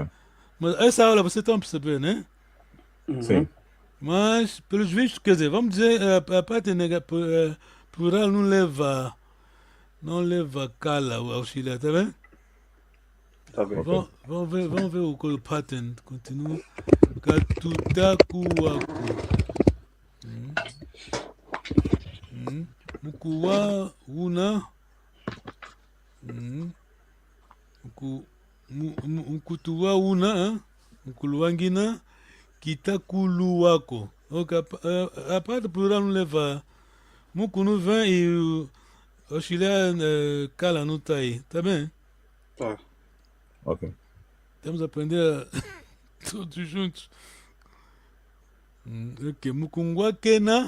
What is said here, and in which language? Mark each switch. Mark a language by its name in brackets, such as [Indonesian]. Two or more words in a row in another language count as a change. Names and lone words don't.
[Portuguese] Mas essa aula vocês estão a perceber, né? Sim. Mas, pelos vistos, quer dizer, vamos dizer, a parte plural não leva Kala, o auxiliar, tá bem? Tá bem. Ok. Vamos ver o pattern. Continua. [Kongo] Katutakuwaku. Mukuwa una. Mukutuwa una. Mukuluwangina. Kitakuluwako. [Portuguese] Ok, a parte plural não leva. Muku não vem e o auxiliar Kala não tá aí, tá bem? Tá. Ok. Temos a aprender todos juntos. [Kongo] Ok, Mukungwakena.